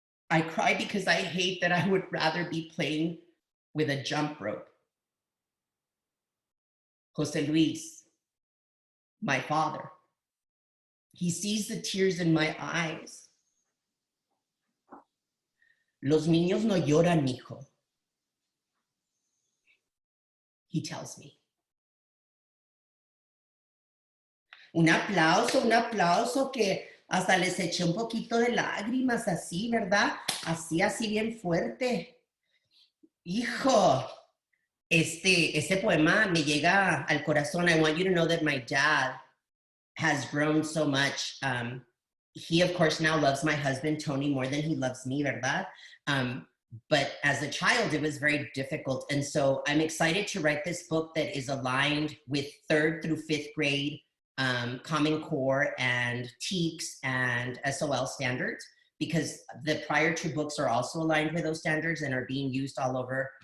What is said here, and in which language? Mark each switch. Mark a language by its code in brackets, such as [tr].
[en] I cry because I hate that I would rather be playing with a jump rope. Jose Luis, my father, he sees the tears in my eyes. [es] Los niños no lloran, mijo. [en] He tells me. [es] Un aplauso que hasta les eché un poquito de lágrimas así, ¿verdad? Así bien fuerte. Hijo, este poema me llega al corazón. [en] I want you to know that my dad has grown so much. He, of course, now loves my husband, Tony, more than he loves me, ¿verdad? But as a child, it was very difficult. And so I'm excited to write this book that is aligned with 3rd through 5th grade Common Core and TEKS and SOL standards, because the prior 2 books are also aligned with those standards and are being used all over.